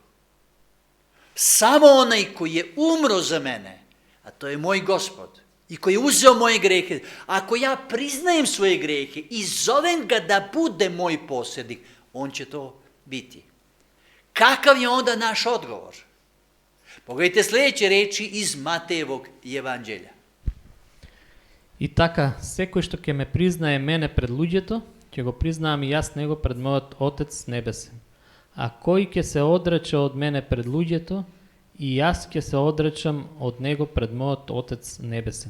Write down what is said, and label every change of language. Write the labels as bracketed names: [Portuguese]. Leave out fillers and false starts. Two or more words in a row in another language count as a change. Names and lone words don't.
[Serbian] Samo onaj koji je umro za mene, a to je moj Gospod, i koji je uzeo moje grehe, ako ja priznajem svoje grehe i zovem ga da bude moj posjednik, on će to biti. Kakav je onda naš odgovor? Pogledajte sljedeće reči iz Matejevog evanđelja. [Macedonian] И така, секој што ќе ме признае мене пред луѓето, ќе го признавам и јас него пред мојот Отец небесен. А кој ќе се одрече од мене пред луѓето, и јас ќе се одречам од него пред мојот Отец небесен.